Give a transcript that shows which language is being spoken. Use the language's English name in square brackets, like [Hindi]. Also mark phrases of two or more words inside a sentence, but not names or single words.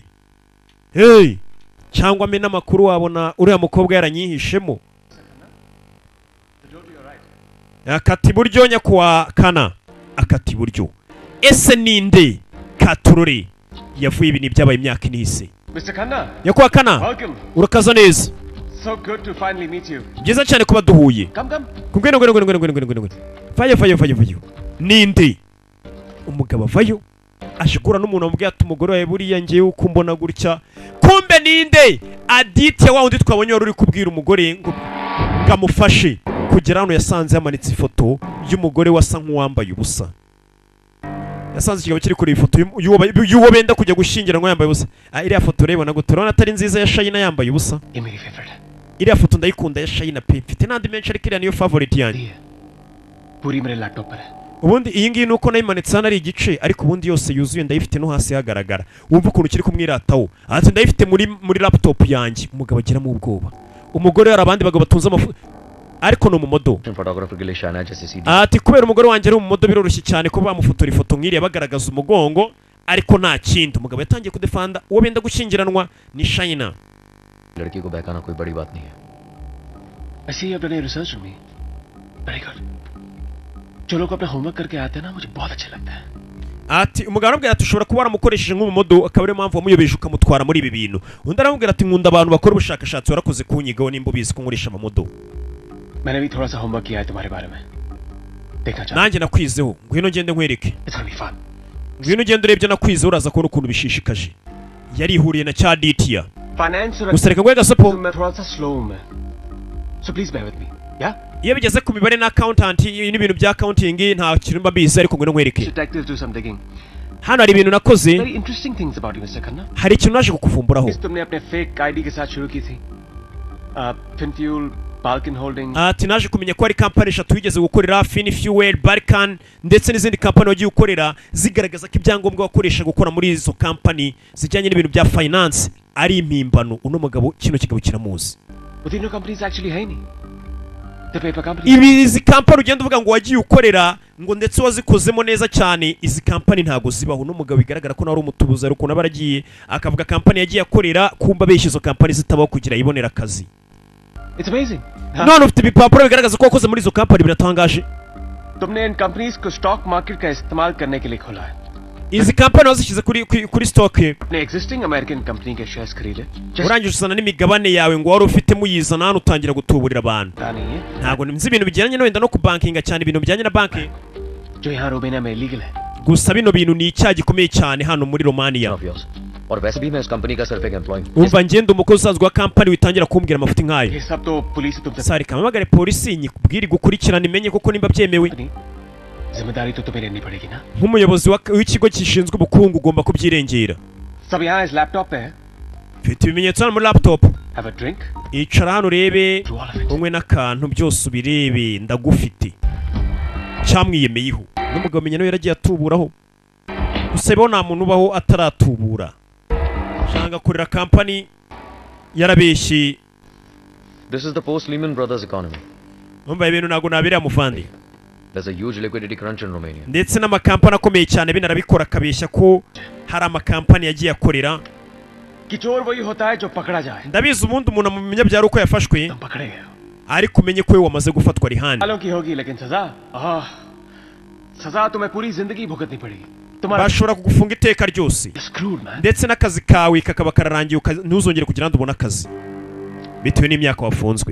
[Kinyarwanda] Hey cyangwa me n'amakuru wabona uriya mukobwa yaranyihishemo. akati buryo nyakwa kana akati buryo ese ninde katurore yavuye ibintu byabaye imyaka inise. Mr. Khanna. nyakwa kana [English] Welcome. [Kinyarwanda] urakaza neza. [English] So good to finally meet you. [Kinyarwanda] byiza cyane kuba duhuye. [English] Come. [Kinyarwanda] ngwino vayo ninde umugabo avayo ashikura n'umuntu amubwiye ati umugore wawe buriya ngiye uko mbona gutya kumbe ninde Aditya wa undi twabonye wari uri kubwira umugore ngo ngamufashe kugera hano yasanze yamanitse ifoto y'umugore wasa nk'uwambaye ubusa. yasanze ikigabo kiri kuri ifoto y'uwo benda kujya gushyingiranwa yambaye ubusa. iriya foto urabona ngo turabona atari nziza ya Shayina yambaye ubusa. iriya foto ndayikunda ya Shayina pe mfite n'andi menshi ariko iriya niyo favorite yanjye. [Hindi] पूरी मेरे लैपटॉप पर है. [Kinyarwanda] ubundi iyi ngiyi nuko nayimanitse hano ari igice ariko ubundi yose yuzuye ndayifite no hasi hagaragara. wumva ukuntu kiri kumwirataho ati ndayifite muri laptop yanjye. umugabo agira mu ubwoba umugore hari abandi bagabo batunze amafu ariko no mu modo ati kubera umugore wanjye ari mu modo biroroshye cyane ko bamufotora ifoto nk'iriya bagaragaza umugongo ariko nta kindi. umugabo yatangiye kudefanda uwo benda gushyingiranwa ni Shayina. [Hindi] लड़की को बहकाना कोई बड़ी बात नहीं है. [English] I see you've done your research on me. Very good. [Hindi] जो लोग अपना होमवर्क करके आते हैं ना मुझे बहुत अच्छा लगता है. [Kinyarwanda] ati umugabo aramubwira ati ushobora kuba waramukoresheje nk'umumodo akaba ariyo mpamvu wamuyobeje ukamutwara muri ibi bintu. undi aramubwira ati nkunda abantu bakora ubushakashatsi warakoze kunyigaho nimba ubizi ko nkoresha amamodo. [Hindi] मैंने भी थोड़ा सा होमवर्क किया है तुम्हारे बारे में. [Kinyarwanda] nanjye nakwizeho ngwino ngende nkwereke [English] It's gonna be fun. [Kinyarwanda] ngwino ugende urebye nakwizeho uraza kubona ukuntu bishishikaje yarihuriye na cya ditiya Finance gusa reka ngwe gasopo [Hindi] मैं थोड़ा सा slow हूँ मैं. [English] So please bear with me. Yeah? [Kinyarwanda] iyo bigeze ku mibare na accountant n'ibintu bya accounting nta kintu mba bizi ariko ngwino nkwereke [English] Detectives do some digging. [Kinyarwanda] hano hari ibintu nakoze [English] Very interesting things about you, Mr. Khanna. [Kinyarwanda] hari ikintu naje kukuvumburaho [Hindi] इस तुमने अपने [English] fake ID [Hindi] के साथ शुरू की थी. Finfuel, Balkan Holdings. [Kinyarwanda] ati naje kumenya ko hari kampani eshatu wigeze gukorera Finfuel, Balkan ndetse n'izindi kampani wagiye ukorera zigaragaza ko ibyangombwa wakoresha gukora muri izo kampani zijyanye n'ibintu bya finance ari impimbano uno mugabo kino kigabo kiramuzi [Hindi] वो तीनों [English] companies actually [Hindi] है ही नहीं. [English] The paper companies. [Kinyarwanda] izi kampani ugenda uvuga ngo wagiye ukorera ngo ndetse wazikozemo neza cyane izi kampani ntago zibaho uno mugabo bigaragara ko nawe umutubuza ari ukuntu abaragiye akavuga kampani yagiye akorera kumba besha izo kampani zitabaho kugira ibonera akazi. [English] It's amazing. [Kinyarwanda] none ufite ibipapuro bigaragaza ko wakoze muri izo kampani biratangaje. [Hindi] तुमने इन कंपनीज को [English] stock market [Hindi] का इस्तेमाल करने के लिए खोला है. [Kinyarwanda] izi kampani wazishyize kuri stock [Hindi] अपने [English] existing American company [Hindi] के shares खरीदे. [Kinyarwanda] urangije usana n'imigabane yawe ngo wari ufite muyizana hano utangira gutuburira abantu. ntago nzi ibintu bijyanye no wenda no ku bankinga cyane ibintu bijyanye na banki. [Hindi] जो यहाँ रोमेनिया में illegal है. [Kinyarwanda] gusa bino bintu ni icyaha gikomeye cyane hano muri Romania. [Hindi] और वैसे भी मैं इस कंपनी का सिर्फ एक एम्प्लॉय हूं. [Kinyarwanda] umva ngende umukozi usanzwe wa kampani witangira kumbwira amafuti nkayo. [Hindi] ये सब तो पुलिस तुमसे. [Kinyarwanda] sari kamamagare polisi nyikubwire gukurikirana imenye koko nimba byemewe. [Hindi] जिम्मेदारी तो तुम्हें लेनी पड़ेगी ना. [Kinyarwanda] nk'umuyobozi w'ikigo gishinzwe ubukungu ugomba kubyirengera. [Hindi] सब यहाँ इस लैपटॉप पे है. [Kinyarwanda] mfite ibimenyetso hano muri laptop. [English] Have a drink. [Kinyarwanda] icara hano urebe unywe n'akantu byose ubirebe ndagufite. cyamwiyemeyeho n'umugabo menya nawe yaragiye atuburaho. gusa bo nta muntu ubaho ataratubura. shanga kurira kampani yarabeshye. [English] This is the post Lehman Brothers economy. [Kinyarwanda] umva ibintu nago nabirya muvandi. [English] There's a huge liquidity crunch in Romania. [Kinyarwanda] ndetse n'amakampani akomeye cyane binarabikora kabeshya ko hari amakampani yagiye akorera. [Hindi] कि चोर वही होता है जो पकड़ा जाए. [Kinyarwanda] ndabizi umuntu umuntu amumenya byari uko yafashwe. [Hindi] पकड़े गए. [Kinyarwanda] ariko umenye ko we wamaze gufatwa ari handi. [Hindi] सालों की होगी लेकिन सजा तुम्हें पूरी जिंदगी भुगतनी पड़ेगी. [Kinyarwanda] bashobora kugufunga iteka ryose. ndetse n'akazi kawe kakaba kararangiye ntuzongere kugira ngo ubone akazi bitewe n'imyaka wafunzwe.